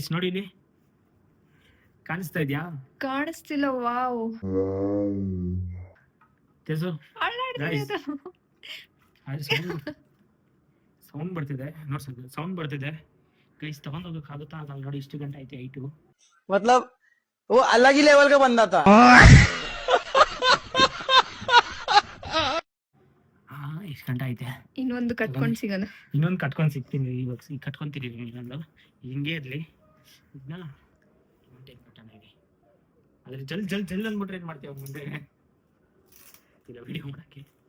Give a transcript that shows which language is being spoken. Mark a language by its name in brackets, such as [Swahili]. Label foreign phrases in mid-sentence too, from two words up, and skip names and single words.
[Kannada] ನೋಡಿ ಇಲ್ಲಿ ಕಾಣಿಸ್ತಾ ಇದ್ಯಾ? ಕಾಣಿಸ್ತಿಲ್ಲ. ವಾವ್, ಸೌಂಡ್ ಬರ್ತಿದೆ. ಸೌಂಡ್ ಬರ್ತಿದೆ ಗೈಸ್. ತಗೊಂಡ್ ಹೋಗಕ್ಕಾಗುತ್ತಾ ಆಗಲ್ಲ ನೋಡಿ. ಇಷ್ಟು ಗಂಟೆ ಆಯ್ತು. 8 [Hindi] मतलब वो अलग ही लेवल का बंदा था. [Kannada] ಎಷ್ಟು ಗಂಟೆ ಐತೆ? ಇನ್ನೊಂದು ಕಟ್ಕೊಂಡು ಸಿಗೋಣ. ಇನ್ನೊಂದು ಕಟ್ಕೊಂಡು ಸಿಗ್ತೀನಿ. ಇವಾಗ ಈಗ ಕಟ್ಕೊಂತೀರಿ. ಇನ್ನೊಂದು ಹಿಂಗೆ ಇರ್ಲಿ. ಇದನ್ನ ಅದ್ರ ಜಲ್ ಅಂದ್ಬಿಟ್ರೆ ಏನ್ ಮಾಡ್ತೀವಿ ಮುಂದೆ ಇಲ್ಲ ವಿಡಿಯೋ ಮಾಡಕ್ಕೆ.